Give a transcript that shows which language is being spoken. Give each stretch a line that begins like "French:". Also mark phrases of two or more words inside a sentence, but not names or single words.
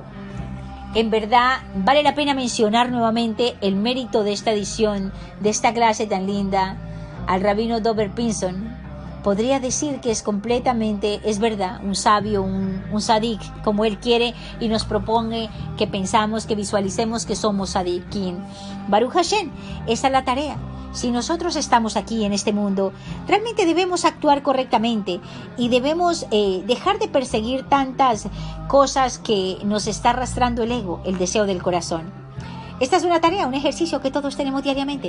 Spanish: En verdad, vale la pena mencionar nuevamente el mérito de esta edición, de esta clase tan linda, al rabino Dober Pinson. Podría decir que es completamente, es verdad, un sabio, un sadik, como él quiere y nos propone que pensamos, que visualicemos que somos sadikin.
Hebrew: ברוך השם,
Spanish: esa es la tarea. Si nosotros estamos aquí en este mundo, realmente debemos actuar correctamente y debemos dejar de perseguir tantas cosas que nos está arrastrando el ego, el deseo del corazón. Esta es una tarea, un ejercicio que todos tenemos diariamente.